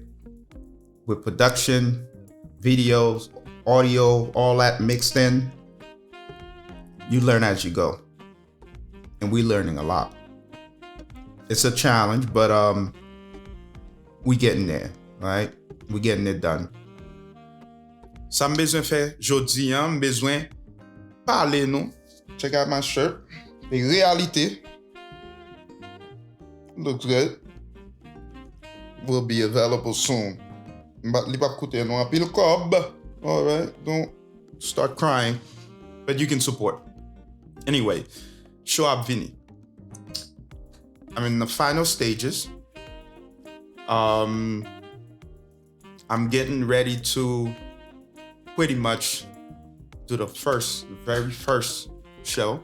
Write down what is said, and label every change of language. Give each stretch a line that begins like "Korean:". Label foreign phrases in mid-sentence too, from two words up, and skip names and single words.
English: With production, videos, audio, all that mixed in, you learn as you go. And we're learning a lot. It's a challenge, but we getting there, right? We getting it done.
Haitian Creole: Ça m bezwen fè jodi an, m bezwen parler nou.
English: Check out my shirt. Réalité. Looks good. Will be available soon.
Haitian Creole: But li pa koute nou an pil kob.
English: All right, don't start crying. But you can support. Anyway, show up Vinny. I'm in the final stages. I'm getting ready to pretty much do the very first show.